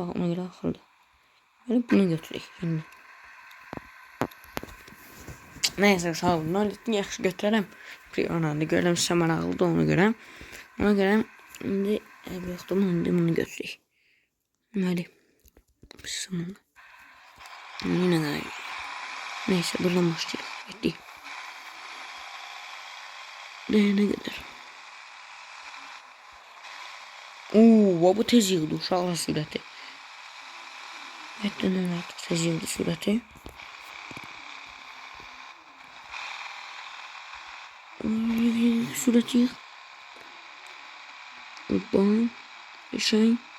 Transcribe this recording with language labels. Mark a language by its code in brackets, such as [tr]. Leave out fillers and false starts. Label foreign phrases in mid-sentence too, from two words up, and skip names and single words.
[az] Ona görə axırda. Yəni bunu götürək. İndi. Nəysə uşaqlar Manyettini yaxşı götürərəm. Prioranı görürəm sizə maraqlıdır ona görə. Ona görə indi yoxdur indi bunu götürək. Deməli. Bismillah. [tr] Yine de neyse buradan başlayalım. Gitti. Ne kadar? [az] Oo, bu tez yığdı uşaqlar sürəti. Həddən artıq tez yığdı sürəti. Sürəti yığ. Hoppa. Şey.